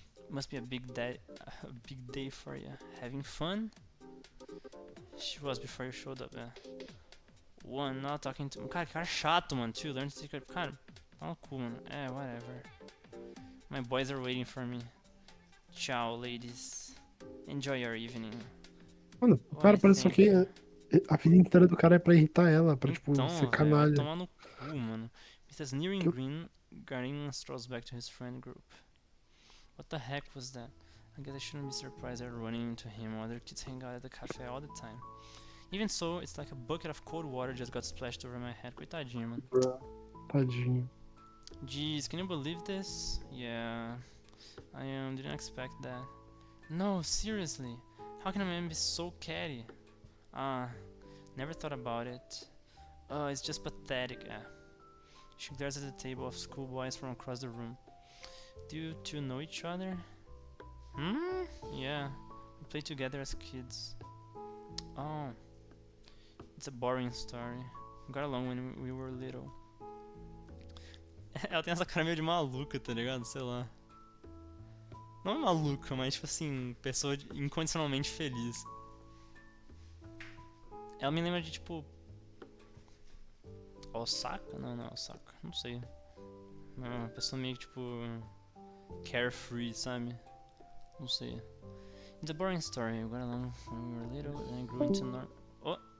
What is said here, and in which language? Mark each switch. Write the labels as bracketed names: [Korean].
[English] Must be a big day for you. Having fun? She was before you showed up, yeah. One, not talking to... [Portuguese] Cara chato, mano. [English] Two, learn to take care... [Portuguese] Cara, tá cool, mano. [English] Whatever. My boys are waiting for me. Ciao, ladies. Enjoy your evening. [Portuguese] Mano, o cara parece só que a vida inteira do cara é pra irritar ela, pra, tipo, ser canalha. Vai tomar no cu, mano. [English] With a sneering grin, Garin strolls back to his friend group. What the heck was that? I guess I shouldn't be surprised at running into him. Other kids hang out at the cafe all the time. Even so, it's like a bucket of cold water just got splashed over my head. [Portuguese] Coitadinho, mano. Tadinho. [English] Jeez, can you believe this? Yeah, I didn't expect that. No, seriously. How can a man be so catty? Ah, never thought about it. Oh, it's just pathetic. She glares at the table of schoolboys from across the room. Do you two know each other? Hmm? Yeah, we played together as kids. Oh, it's a boring story. We got along when we were little. [Portuguese] Ela tem essa cara meio de maluca, tá ligado? Sei lá. Não é maluca, mas tipo assim, pessoa incondicionalmente feliz. Ela me lembra de tipo. Osaka? Não, não é Osaka. Não sei. É uma pessoa meio que tipo. [English] Carefree, [Portuguese] sabe? Não sei. [English] It's a boring story. We got along when we were little and I grew into Oh!